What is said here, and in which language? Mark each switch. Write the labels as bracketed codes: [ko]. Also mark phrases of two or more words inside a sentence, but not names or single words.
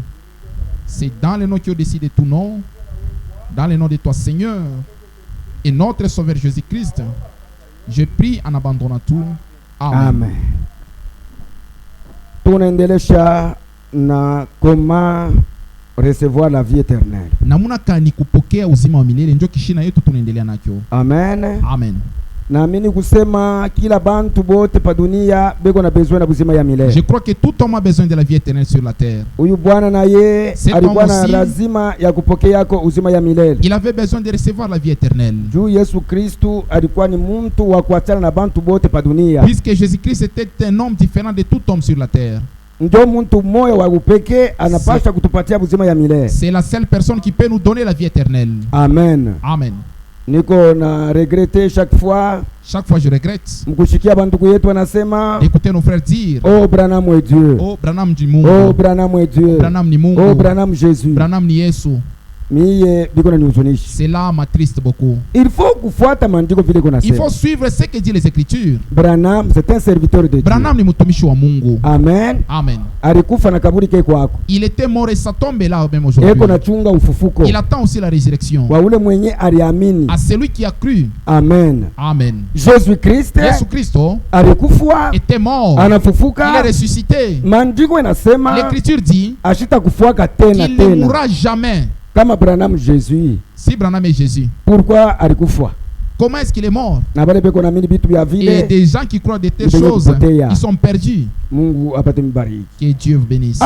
[fr] C'est dans le nom qui est au-dessus de tout nom, dans le nom de toi Seigneur et notre Sauveur Jésus-Christ, je prie en abandonnant tout. Amen. Amen. [sw] Tunaendelesha na koma [fr] recevoir la vie éternelle. [sw] Namuna kani kupokea uzima wa milele ndio kishina yetu tunaendelea nacho. Amen. Amen. Naamini kusema kila bantu bote pa dunia beko na besoin na uzima ya milele. [fr] Je crois que tout homme a besoin de la vie éternelle sur la terre. [sw] Huyu bwana na ye alikuwa na lazima ya kupokea yako uzima ya milele. [fr] Il avait besoin de recevoir la vie éternelle. [sw] Juu Yesu Kristu alikuwa ni mtu wa kuachana na bantu bote pa dunia. [fr] Puisque Jésus-Christ était un homme différent de tout homme sur la terre. [sw] Ndio mtu mmoja wa upekee anapaswa kutupatia uzima ya milele. [fr] C'est la seule personne qui peut nous donner la vie éternelle. Amen. Amen. [sw] Niko na [fr] regretter chaque fois je regrette [sw] mkushikia bandugu yetu wanasema, [fr] écoutez nos frères dire, oh Branham est Dieu, [sw] oh Branham ni Mungu, [fr] oh Branham est Dieu, [sw] Branham ni Mungu, [fr] oh Branham Jésus, [sw] Branham ni Yesu. Miye biko na nihuzunisha. [fr] Cela m'attriste beaucoup. Il faut [sw] kufuata maandiko vile kuna sema. [fr] Il faut suivre ce que dit les Écritures. Branham c'est un serviteur de Dieu. [sw] Branham ni mtumishi wa Mungu. Amen. Amen. Alikufa na kaburi keko kwako. [fr] Il était mort et sa tombe est là même aujourd'hui. [sw] Eko na chunga ufufuko. [fr] Il attend aussi la résurrection. [sw] Wa ule mwenye aliamini. [fr] À celui qui a cru. Amen. Amen. [sw] Jésus-Christ alikufa, [fr] était mort. [sw] Anafufuka. [fr] Il est ressuscité. [sw] Maandiko inasema [fr] l'Écriture dit [sw] ashita kufuaka tena [fr] qu'il ne mourra jamais. [sw] Kama Branham Jésus. [fr] Si Branham est Jésus. [sw] Pourquoi alikufa? [fr] Comment est-ce qu'il est mort? Et des gens qui croient de telles choses, ils sont perdus. Que Dieu vous bénisse.